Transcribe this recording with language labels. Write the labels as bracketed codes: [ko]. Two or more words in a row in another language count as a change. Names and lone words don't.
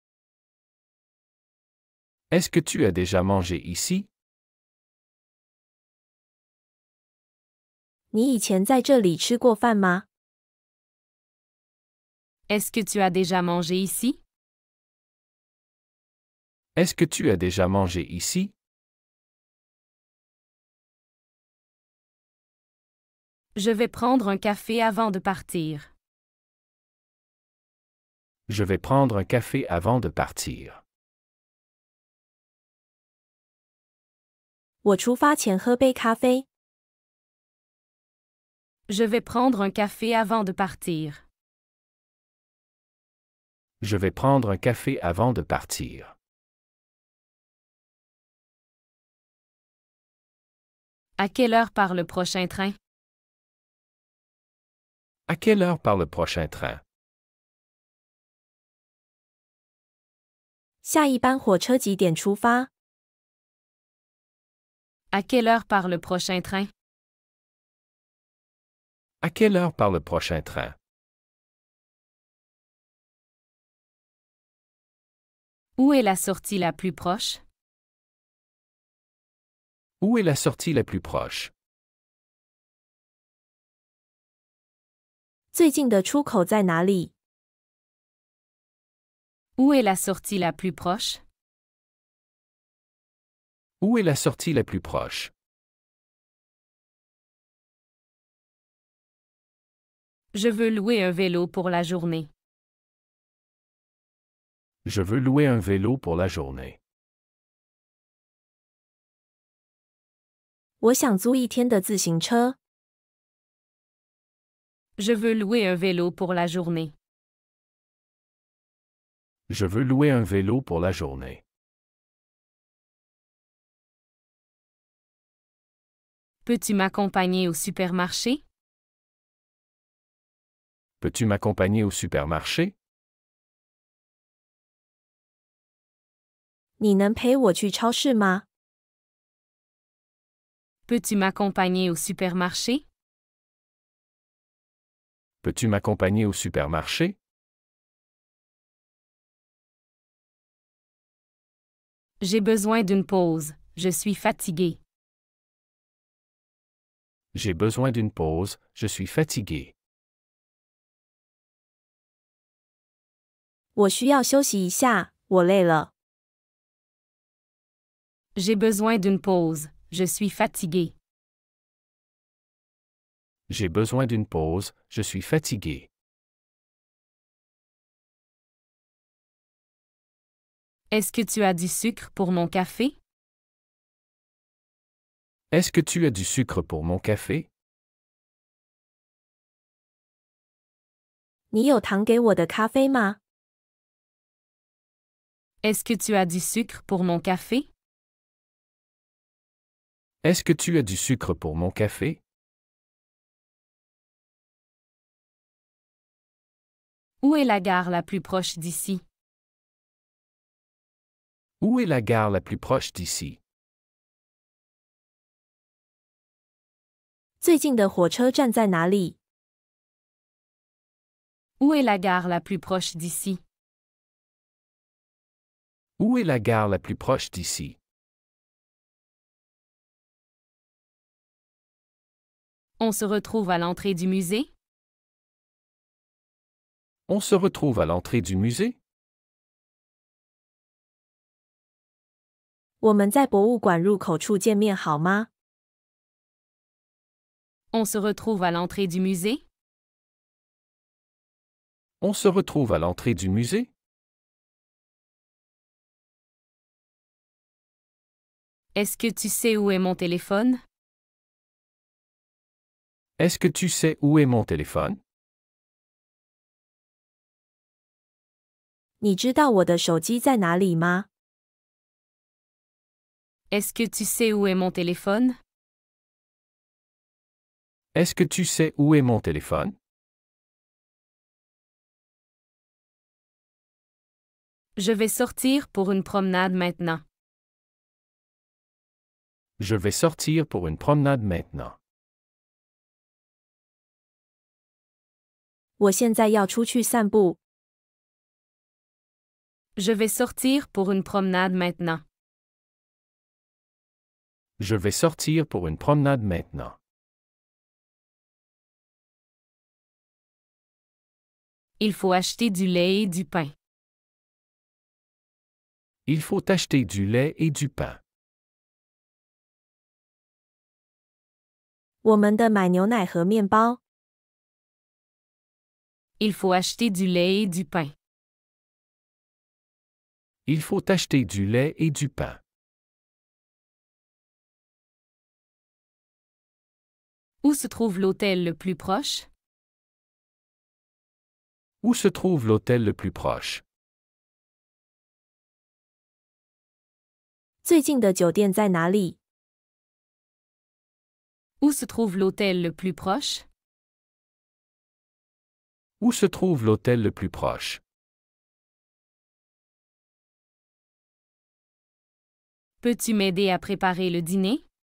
[fr] Est-ce que tu as déjà mangé ici? [zh] 你以前在这里吃过饭吗？ [fr] Est-ce que tu as déjà mangé ici? Est-ce que tu as déjà mangé ici? Je vais prendre un café avant de partir. Je vais prendre un café avant de partir. [zh] 我出发前喝杯咖啡。 [fr] Je vais prendre un café avant de partir. Je vais prendre un café avant de partir. À quelle heure part le prochain train? À quelle heure part le prochain train? [zh] 下一班火车几点出发？ [fr] À quelle heure part le prochain train? À quelle heure part le prochain train? Où est la sortie la plus proche? Où est la sortie la plus proche? [zh] 最近的出口在哪里？ [fr] Où est la sortie la plus proche? Où est la sortie la plus proche? Je veux louer un vélo pour la journée. Je veux louer un vélo pour la journée. [zh] 我想租一天的自行车。 [fr] Je veux louer un vélo pour la journée. Je veux louer un vélo pour la journée. Peux-tu m'accompagner au supermarché? Peux-tu m'accompagner au supermarché? [zh] 你能陪我去超市吗？ [fr] Peux-tu m'accompagner au supermarché? Peux-tu m'accompagner au supermarché? J'ai besoin d'une pause. Je suis fatigué. J'ai besoin d'une pause, je suis fatigué. [zh] 我需要休息一下，我累了。 [fr] J'ai besoin d'une pause. Je suis fatigué. J'ai besoin d'une pause, je suis fatigué. Est-ce que tu as du sucre pour mon café? Est-ce que tu as du sucre pour mon café? [zh] 你有糖给我的咖啡吗？ [fr] Est-ce que tu as du sucre pour mon café? Est-ce que tu as du sucre pour mon café? Où est la gare la plus proche d'ici? Où est la gare la plus proche d'ici? [zh] 最近的火车站在哪里？ [fr] Où est la gare la plus proche d'ici? Où est la gare la plus proche d'ici? On se retrouve à l'entrée du musée? On se retrouve à l'entrée du musée? [zh] 我们在博物馆入口处见面好吗？ [fr] On se retrouve à l'entrée du musée? On se retrouve à l'entrée du musée? Est-ce que tu sais où est mon téléphone? Est-ce que tu sais où est mon téléphone? [zh] 你知道我的手机在哪里吗？ [fr] Est-ce que tu sais où est mon téléphone? Est-ce que tu sais où est mon téléphone? Je vais sortir pour une promenade maintenant. Je vais sortir pour une promenade maintenant. [zh] 我现在要出去散步。 [fr] Je vais sortir pour une promenade maintenant. Je vais sortir pour une promenade maintenant. Il faut acheter du lait et du pain. Il faut acheter du lait et du pain. [zh] 我们的买牛奶和面包。 [fr] Il faut acheter du lait et du pain. Il faut acheter du lait et du pain. Où se trouve l'hôtel le plus proche? Où se trouve l'hôtel le plus proche? [zh] 最近的酒店在哪里？ [fr] Où se trouve l'hôtel le plus proche? Où se trouve l'hôtel le plus proche? Peux-tu m'aider à préparer le dîner?